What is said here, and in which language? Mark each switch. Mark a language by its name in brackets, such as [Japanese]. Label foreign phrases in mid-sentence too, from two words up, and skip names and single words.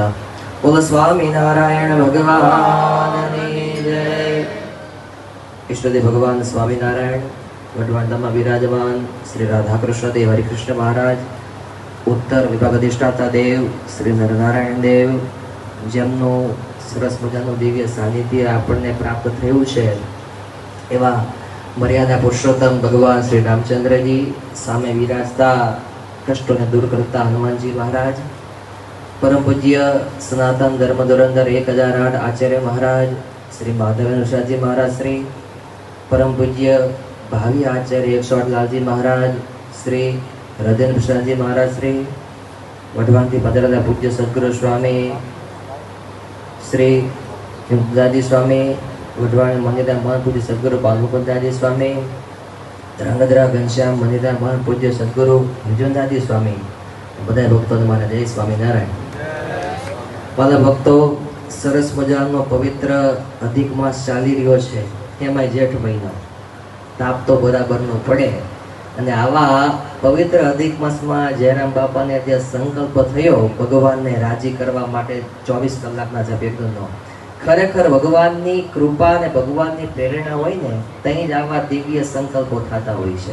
[Gujarati] બોલ સ્વામી નારાયણ ભગવાન જય। ઇષ્ટદેવ ભગવાન સ્વામી નારાયણ વટવાંડામાં વિરાજમાન શ્રી રાધાકૃષ્ણ દેવ હરિકૃષ્ણ મહારાજ, ઉત્તર વિભાગ અધિષ્ઠાતા દેવ શ્રી નરનારાયણ देव, જેમનું સરસ મજાનું દિવ્ય સાનિધ્ય આપણને પ્રાપ્ત થયું છે એવા મર્યાદા પુરુષોત્તમ ભગવાન શ્રી રામચંદ્રજી, સામે વિરાજતા કષ્ટોને દૂર કરતા હનુમાનજી મહારાજ, પરમ પૂજ્ય સનાતન ધર્મ ધુરંધર 1008 આચાર્ય મહારાજ શ્રી માધવેન્દ્રશાહજી મહારાજ શ્રી, પરમ પૂજ્ય ભાવિ આચાર્ય 108 લાલજી મહારાજ શ્રી હૃદયેન્દ્રશાહજી મહારાજ શ્રી, વઢવાણથી પધારેલા પૂજ્ય સદગુરુ સ્વામી શ્રી દાદી સ્વામી, વઢવાણ મનિદા મહાન પૂજ્ય સદગુરુ બાલમુકુંદાજી સ્વામી, ધ્રાંગધ્રા ઘનશ્યામ મનિદા મહાન પૂજ્ય સદગુરુ વિજયદાદી સ્વામી, બધાય ભક્તો મારા જય સ્વામીનારાયણ। વાલા ભક્તો, સરસ મજાનો પવિત્ર અધિક માસ ચાલી રહ્યો છે, એમાંય જેઠ મહિનો, તાપ તો બરાબરનો પડે અને આવા પવિત્ર અધિક માસમાં જયરામ બાપાને જે સંકલ્પ થયો ભગવાનને રાજી કરવા માટે 24 કલાકના જપ યજ્ઞનો, ખરેખર ભગવાનની કૃપા અને ભગવાનની પ્રેરણા હોય ને ત્યાં જ આવા દિવ્ય સંકલ્પો થતા હોય છે।